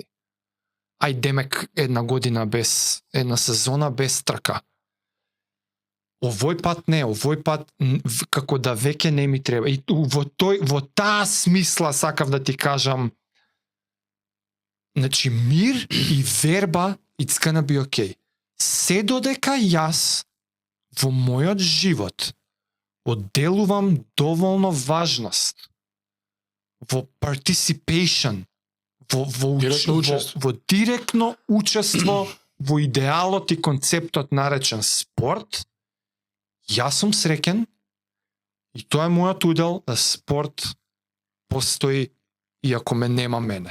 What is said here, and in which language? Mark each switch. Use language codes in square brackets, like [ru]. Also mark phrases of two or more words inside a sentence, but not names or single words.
[mk] Демек една сезона без трка. Овој пат не, овој пат како да веќе не ми треба. И во таа смисла сакав да ти кажам, значи мир и верба, [en] it's gonna be okay. [mk] Се додека јас во мојот живот одделувам доволно важност во participation, во директно учество во идеалот и концептот наречен спорт, јас сум среќен и тоа е мојот удел да спорт постои иако ме нема мене.